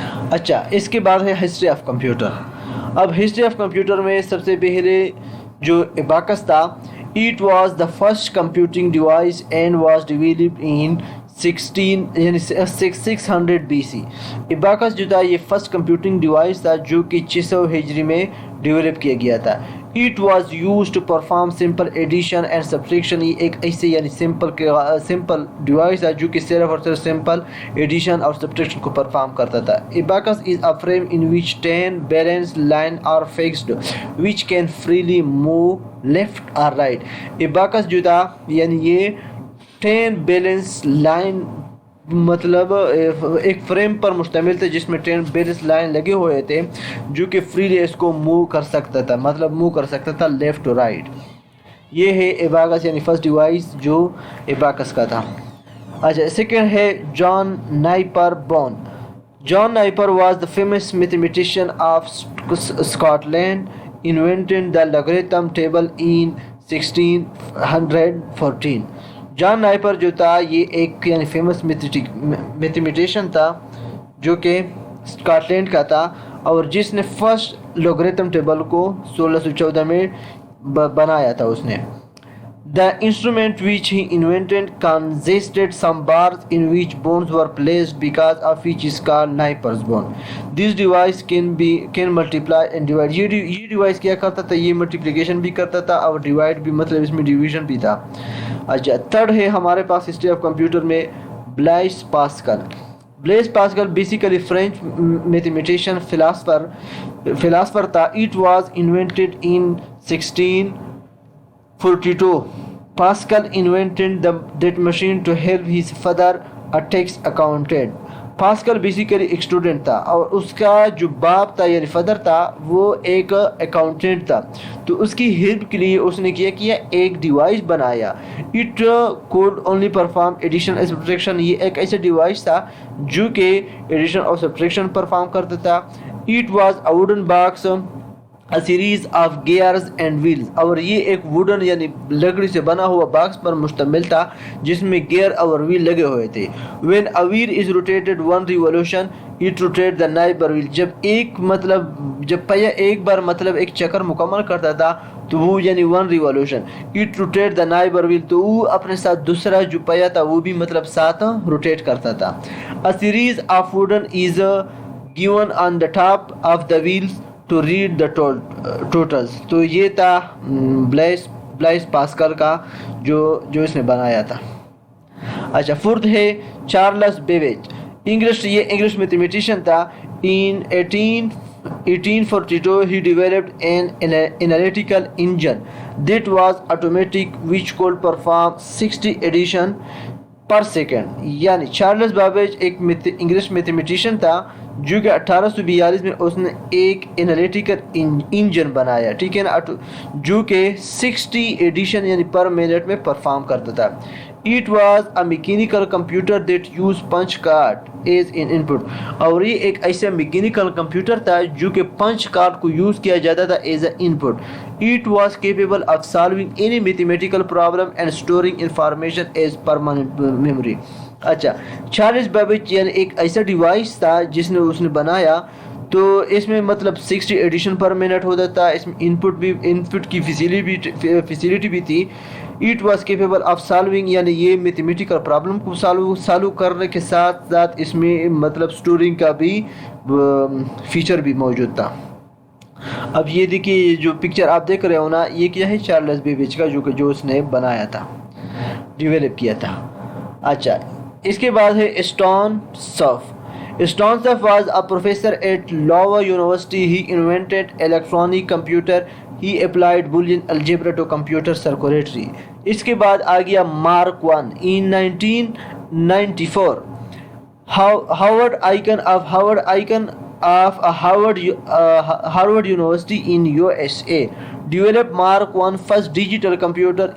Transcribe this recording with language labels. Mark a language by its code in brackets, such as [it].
[ur] اچھا، اس کے بعد ہے ہسٹری آف کمپیوٹر. اب ہسٹری آف کمپیوٹر میں سب سے پہلے جو ایباکس تھا، [en] it was the first computing device and was developed in 600 BC. [ur] ایباکس جو تھا یہ فرسٹ کمپیوٹنگ ڈیوائس تھا جو کہ 600 ہجری میں ڈیولپ کیا گیا تھا. [en] It was used to perform simple addition and subtraction. [ur] یہ ایک ایسے یعنی سمپل ڈیوائس تھا جو کہ صرف اور صرف سمپل ایڈیشن اور سبٹریکشن کو پرفارم کرتا تھا. [en] Abacus is a frame in which 10 balanced lines are fixed which can freely move left or right. [ur] Abacus جو تھا یعنی یہ 10 بیلنس لائن مطلب ایک فریم پر مشتمل تھے جس میں 10 بیلنس لائن لگے ہوئے تھے جو کہ فریلی اس کو موو کر سکتا تھا، مطلب موو کر سکتا تھا لیفٹ ٹو رائٹ. یہ ہے ایباکس یعنی فرسٹ ڈیوائس جو ایباکس کا تھا. اچھا، سیکنڈ ہے جان نائپر bone. [en] John Napier was the famous mathematician of Scotland, invented the logarithm table in 1614. [ur] جان نائپر جو تھا یہ ایک یعنی فیمس میتھمیٹیشین تھا جو کہ اسکاٹ لینڈ کا تھا اور جس نے فرسٹ لوگریتم ٹیبل کو 1614 میں بنایا تھا اس نے. [en] The instrument which he invented consisted some bars in which bones were placed, because of which is called Napier bone. This device can multiply and divide. [ur] یہ device کیا کرتا تھا، یہ multiplication بھی کرتا تھا اور divide بھی، مطلب اس میں division بھی تھا. اچھا، تھرڈ ہے ہمارے پاس ہسٹری آف کمپیوٹر میں بلائس Pascal. Bless Pascal basically French mathematician philosopher تھا. [en] It was invented in 1642. Pascal invented that machine to help his father, a tax accountant. [ur] Pascal basically ایک اسٹوڈنٹ تھا اور اس کا جو باپ تھا یعنی فادر تھا وہ ایک اکاؤنٹنٹ تھا، تو اس کی ہیلپ کے لیے اس نے کیا ایک ڈیوائس بنایا. [en] It could only perform addition and subtraction. [ur] یہ ایک ایسا ڈیوائس تھا جو کہ ایڈیشن اور سبٹریکشن پرفارم کرتا تھا. [en] It was a wooden box, a series of gears and wheels. [ur] اور یہ ایک ووڈن یعنی لکڑی سے بنا ہوا باکس پر مشتمل تھا جس میں گیئر اور ویل لگے ہوئے تھے. [en] when a wheel is rotated one revolution it rotates the neighbor wheel. [ur] جب پہیا ایک بار مطلب ایک چکر مکمل کرتا تھا تو وہ یعنی [en] one revolution. it rotates the neighbor wheel. [ur] تو وہ اپنے ساتھ دوسرا جو پہیا تھا وہ بھی مطلب ساتھ روٹیٹ کرتا تھا. [en] a series of wooden is given on the top of the wheels to read the totals. [ur] تو یہ تھا بلائس پاسکل کا جو اس نے بنایا تھا. اچھا فورتھ ہے چارلس بیبیج، یہ انگلش میتھمیٹیشین تھا. [en] In 1842 he developed an analytical engine that was automatic which could perform 60 addition per second. [ur] یعنی چارلس بابیج ایک انگلش میتھمیٹیشین تھا جو کہ 1842 میں اس نے ایک انالیٹیکل انجن بنایا، ٹھیک ہے نا، جو کہ 60 ایڈیشن یعنی پر منٹ میں پرفارم کرتا تھا. [en] It was a mechanical computer that used punch card as an input. [ur] اور یہ ایک ایسا میکینیکل کمپیوٹر تھا جو کہ پنچ کارڈ کو یوز کیا جاتا تھا [en] As a input. It was capable of solving any mathematical problem and storing information as permanent memory. [ur] اچھا چارلس بیبیج یعنی ایک ایسا ڈیوائس تھا جس نے اس نے بنایا، تو اس میں مطلب 60 ایڈیشن پر منٹ ہوتا تھا، اس میں انپٹ کی فیسیلٹی بھی تھی. [en] It was capable of solving [ur] یعنی یہ میتھمیٹیکل پرابلم کو سالو کرنے کے ساتھ ساتھ اس میں مطلب اسٹورنگ کا بھی فیچر بھی موجود تھا. اب یہ دیکھیے جو پکچر آپ دیکھ رہے ہو نا، یہ کیا ہے چارلس بیبیج کا جو اس نے بنایا تھا، ڈیولپ کیا تھا. اچھا اس کے بعد ہے stone سف. [en] Stone was a professor at Iowa University. He invented electronic computer. He applied Boolean algebra to computer circuitry. [ur] اس کے بعد آ گیا mark one. [en] In 1994 Howard Aiken of Harvard University in USA developed Mark I first digital computer.